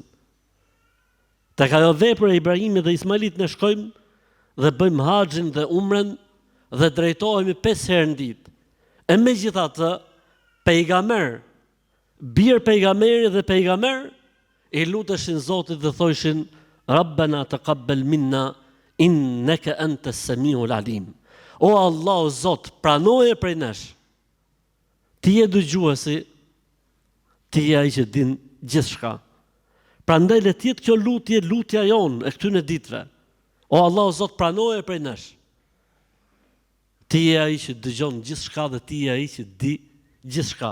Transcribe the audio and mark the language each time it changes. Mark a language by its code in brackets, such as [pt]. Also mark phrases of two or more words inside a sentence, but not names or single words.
[sq] Tek ajo vepër e Ibrahimit dhe Ismailit ne shkojmë dhe bëjmë haxhin dhe umren dhe drejtohemi 5 herë në ditë. E megjithatë, pejgamber, bir pejgamberi dhe pejgamber i luteshin Zotit dhe thoshin [ar] ربنا تقبل منا إنك أنت السميع العليم. [sq] O Allah, o Zot, pranoje prej nesh. Ti je dëgjuesi, ti je ai që din gjithçka. Prandaj le të jetë kjo lutje lutja jon e këtyre ditëve. O Allah, o Zot, pranoje prej nesh. Ti je ai që dëgjon gjithçka dhe ti je ai që di gjithçka.